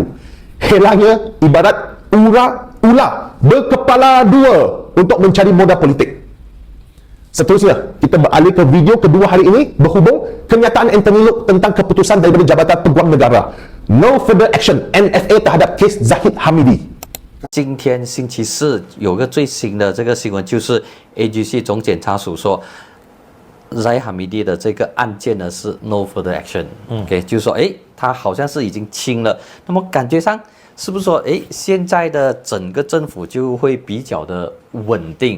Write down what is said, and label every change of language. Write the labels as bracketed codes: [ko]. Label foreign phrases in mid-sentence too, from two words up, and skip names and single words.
[ms] Helanya ibarat ular berkepala dua untuk mencari modal politik. Seterusnya, kita beralih ke video kedua hari ini berhubung kenyataan Anthony Loke tentang keputusan daripada Jabatan Peguam Negara [en] No Further Action [ms] NFA terhadap kes Zahid Hamidi. [zh] 今天星期四有个最新的这个新闻，就是 AGC 总检察署说 Zahid Hamidi 的这个案件呢是 [en] No Further Action， [zh] OK， 就是说，他好像是已经清了。那么感觉上是不是说，现在的整个政府就会比较的稳定？